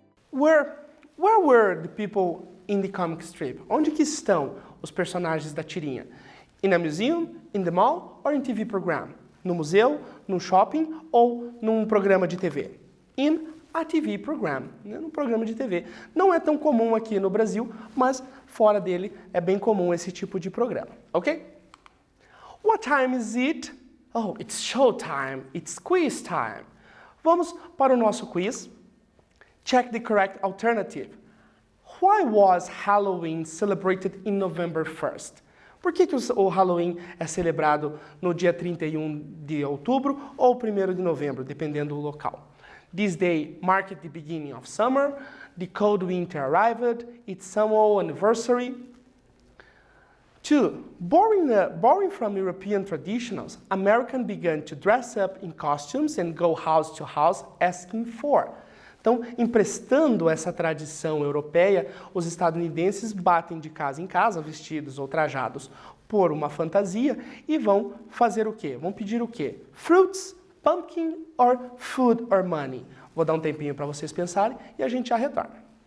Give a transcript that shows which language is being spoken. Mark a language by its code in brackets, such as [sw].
[en] Where were the people in the comic strip? [pt] Onde que estão os personagens da tirinha? [en] In a museum, in the mall, or in TV program? [pt] No museu, num shopping ou num programa de TV? [en] In a TV program, [pt] né? Num programa de TV. Não é tão comum aqui no Brasil, mas fora dele é bem comum esse tipo de programa, ok? [en] What time is it? Oh, it's show time, it's quiz time. [pt] Vamos para o nosso quiz. [en] Check the correct alternative. Why was Halloween celebrated in November 1st? [pt] Por que o Halloween é celebrado no dia 31 de outubro ou 1º de novembro, dependendo do local? [en] This day marked the beginning of summer, the cold winter arrived, its summer anniversary. 2. Borrowing from European traditions, Americans began to dress up in costumes and go house to house asking for. [pt] Então, emprestando essa tradição europeia, os estadunidenses batem de casa em casa, vestidos ou trajados por uma fantasia, e vão fazer o quê? Vão pedir o quê? [en] Fruits, pumpkin or food or money? [pt] Vou dar um tempinho para vocês pensarem e a gente já retorna.